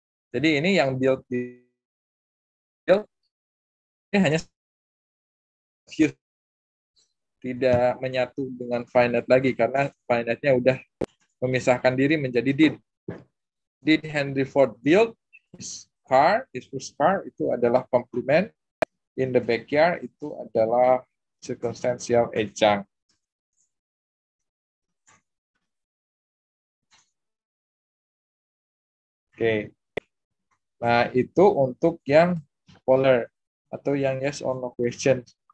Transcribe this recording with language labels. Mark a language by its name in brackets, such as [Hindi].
[Indonesian] Jadi ini yang build ini hanya tidak menyatu dengan finite lagi karena finite-nya udah memisahkan diri menjadi did. [English] Did Henry Ford build his car? His first car [Indonesian] itu adalah komplement. [English] In the backyard [Indonesian] itu adalah circumstantial adjunct. Oke. Nah, itu untuk yang polar atau yang yes or no question.